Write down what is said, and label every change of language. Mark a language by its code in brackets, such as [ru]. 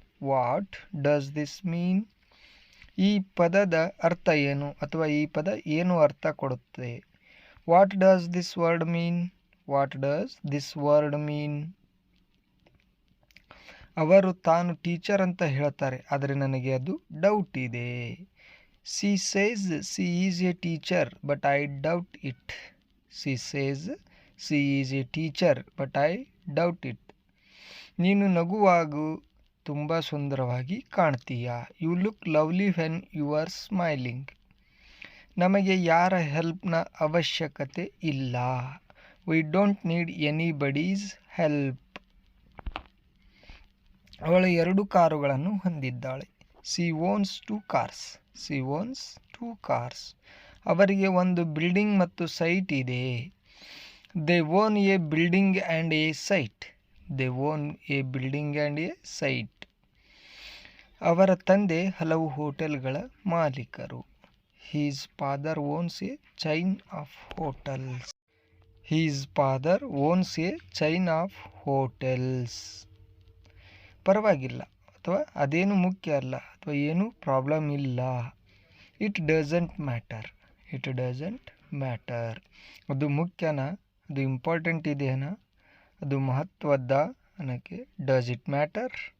[en] What does this mean? [kn] ಈ ಪದದ ಅರ್ಥ ಏನು ಅಥವಾ ಈ ಪದ ಏನು ಅರ್ಥ ಕೊಡುತ್ತೆ? [en] What does this word mean? What does this word mean? [kn] ಅವರು ತಾನು ಟೀಚರ್ ಅಂತ ಹೇಳ್ತಾರೆ, ಆದರೆ ನನಗೆ ಅದು ಡೌಟ್ ಇದೆ. [en] She says she is a teacher, but I doubt it. She says she is a teacher, but I doubt it. [kn] ನೀನು ನಗುವಾಗೂ ತುಂಬ ಸುಂದರವಾಗಿ ಕಾಣ್ತೀಯಾ. [en] You look lovely when you are smiling. [kn] ನಮಗೆ ಯಾರ ಹೆಲ್ಪ್ನ ಅವಶ್ಯಕತೆ ಇಲ್ಲ. [en] We don't need anybody's help. [kn] ಅವಳು 2 ಕಾರುಗಳನ್ನು ಹೊಂದಿದ್ದಾಳೆ. [en] She owns 2 cars. She owns 2 cars. [kn] ಅವರಿಗೆ ಒಂದು ಬಿಲ್ಡಿಂಗ್ ಮತ್ತು ಸೈಟ್ ಇದೆ. [en] They own a building and a site. They own a building and a site. [kn] ಅವರ ತಂದೆ ಹಲವು ಹೋಟೆಲ್ಗಳ ಮಾಲೀಕರು. [en] His father owns a chain of hotels. His father owns a chain of hotels. [kn] ಪರವಾಗಿಲ್ಲ ಅಥವಾ ಅದೇನು ಮುಖ್ಯ ಅಲ್ಲ ಅಥವಾ ಏನು ಪ್ರಾಬ್ಲಮ್ ಇಲ್ಲ. [en] It doesn't matter. It doesn't matter. [kn] ಅದು ಮುಖ್ಯನಾ? ಅದು ಇಂಪಾರ್ಟೆಂಟ್ ಇದೆಯಾ? ಅದು ಮಹತ್ವದ ಅನ್ನೋಕ್ಕೆ [en] Does it matter?